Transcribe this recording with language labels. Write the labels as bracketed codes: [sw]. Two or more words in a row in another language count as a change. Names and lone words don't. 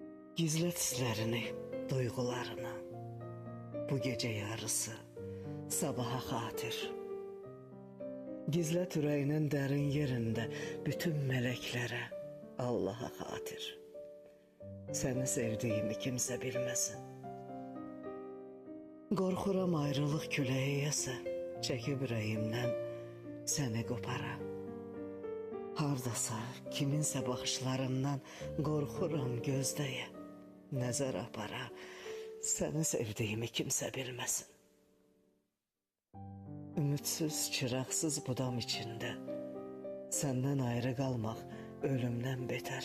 [tr] Gizlet hislerini, duygularını. Bu gece yarısı sabaha hatir. Gizlet yüreğinin derin yerinde bütün meleklere, Allah'a hatir. Seni sevdiğimi kimse bilmesin. [az] Qorxuram ayrılıq küləyi yesə, çəkib ürəyimdən səni qopara. Hardasa kiminsə baxışlarından qorxuram gözdəyə, nəzər apara. Səni sevdiyimi kimsə bilməsin. Ümidsіз, çıraqsız budam içində səndən ayrı qalmaq ölümdən betər.